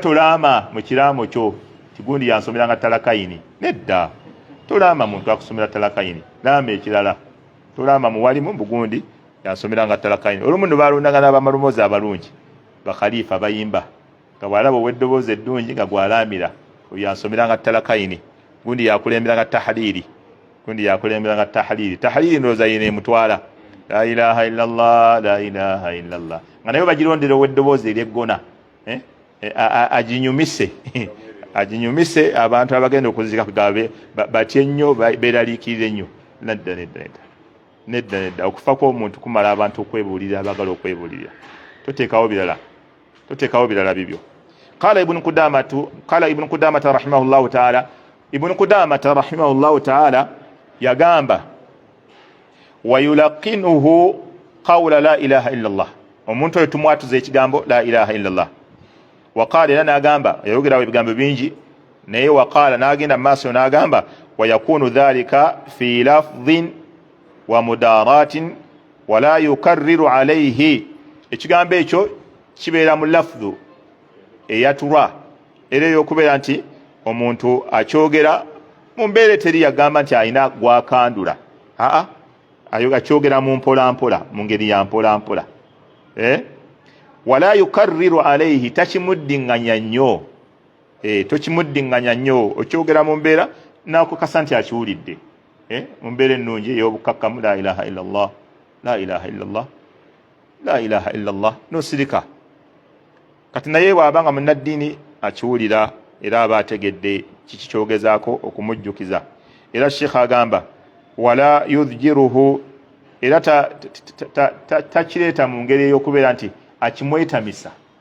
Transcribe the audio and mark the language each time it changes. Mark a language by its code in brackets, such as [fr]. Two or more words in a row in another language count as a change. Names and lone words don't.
[lg] tolaama mu kiraamo kyo kigundi yansomeranga talakaini nedda tolaama muntu akusomera talakaini laama ekirala tolaama muwalimu bugundi yansomeranga talakaini olumu ne balondanga n'abamalumoozi abalungi bakhalifa bayimba nga bwalaba ow'eddoboozi eddungi nga gwalaamira oyo yansomeranga talakaini gundi yakulemberanga tahliri tahliri ndowooza yina emutwala [ar] لا إله إلا الله [lg] nga naye bagirondera ow'eddoboozi eryeggona aginyumise abantu abagenda okuzika kugabe batye nnyo beeraliikirire ennyo nedda okufa kw'omuntu kumala abantu okwebuulira abagala okwebuulira toteekawo birala bibyo [ar] قال ابن قدامة رحمه الله تعالى ابن قدامة رحمه الله تعالى [lg] yagamba [ar] ويلقنه قول لا إله إلا الله [lg] omuntu oyo tumwatuza ekigambo [ar] لا إله إلا الله وقال [lg] era n'agamba yayogerawo ebigambo bingi naye waqala n'agenda mu maaso n'agamba [ar] ويكون ذلك في لفظ ومداراة ولا يكرر عليه [lg] ekigambo ekyo kibeera mu lafdhu eyatulwa era ey'okubeera nti omuntu akyogera mu mbeera eteri yagamba nti alina gwakandula akyogera mu mpolampola mu ngeri ya mpolampola [ar] ولا يكرر عليه [lg] takimuddiŋŋanya nnyo tokimuddiŋŋanya nnyo okyogera mu mbeera nakukasa nti akiwulidde mu mbeera ennungi ey'obukakkamu [ar] لا إله إلا الله لا إله إلا الله لا إله إلا الله [lg] nosirika kati naye bw'abanga munnaddiini akiwulira era aba ategedde kiki kyogezaako okumujjukiza era sheekh agamba [ar] ولا يضجره [lg] era takireeta mu ngeri ey'okubeera nti akimwetamisa